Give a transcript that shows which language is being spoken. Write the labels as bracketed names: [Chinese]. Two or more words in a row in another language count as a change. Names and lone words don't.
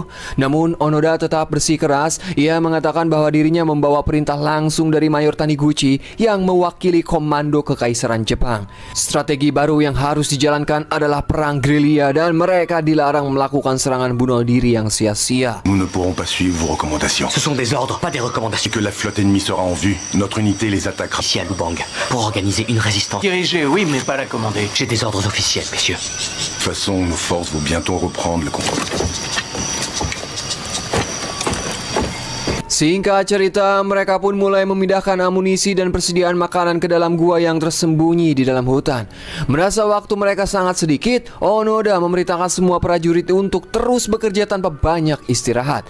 [Indonesian] Namun Onoda tetap bersikeras. Ia mengatakan bahwa dirinya membawa perintah langsung dari Mayor Taniguchi yang mewakili komando kekaisaran Jepang. Strategi baru yang harus dijalankan adalah perang gerilya dan mereka dilarang melakukan serangan bunuh diri yang sia-sia. [French] Nous ne pourrons pas suivre vos recommandations. Ce sont des ordres, pas des recommandations. Que la flotte ennemie sera en vue, notre unité les attaquera. Ici à Lubang, pour organiser une résistance. Dirigé, oui, mais pas la commander. J'ai des ordres officiels, messieurs. De toute façon, nos forces vont bientôt reprendre le contrôle. [Indonesian] Singkat cerita, mereka pun mulai memindahkan amunisi dan persediaan makanan ke dalam gua yang tersembunyi di dalam hutan. Merasa waktu mereka sangat sedikit, Onoda memerintahkan semua prajurit untuk terus bekerja tanpa banyak istirahat.